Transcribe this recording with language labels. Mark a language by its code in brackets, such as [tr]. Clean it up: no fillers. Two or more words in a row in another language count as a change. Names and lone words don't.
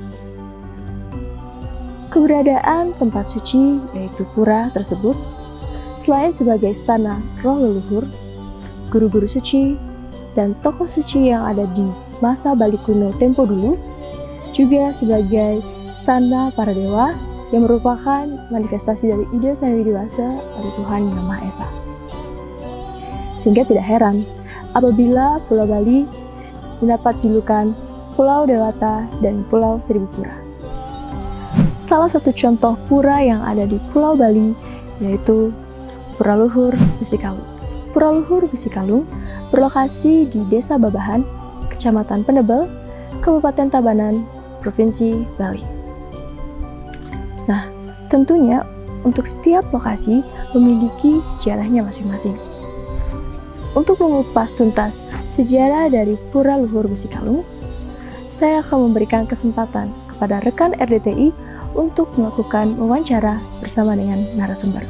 [id] Keberadaan tempat suci, yaitu pura tersebut, selain sebagai istana roh leluhur, guru-guru suci, dan tokoh suci yang ada di masa Bali kuno tempo dulu, juga sebagai istana para dewa yang merupakan manifestasi dari ide Sang Hyang Widi Wasa pada Tuhan Yang Maha Esa. Sehingga tidak heran apabila Pulau Bali mendapat julukan Pulau Dewata dan Pulau Seribu Pura. Salah satu contoh pura yang ada di Pulau Bali yaitu Pura Luhur Besikalung. Pura Luhur Besikalung berlokasi di Desa Babahan, Kecamatan Penebel, Kabupaten Tabanan, Provinsi Bali. Nah, tentunya untuk setiap lokasi memiliki sejarahnya masing-masing. Untuk mengupas tuntas sejarah dari Pura Luhur Besikalung, saya akan memberikan kesempatan kepada rekan RDTI untuk melakukan wawancara bersama dengan narasumber.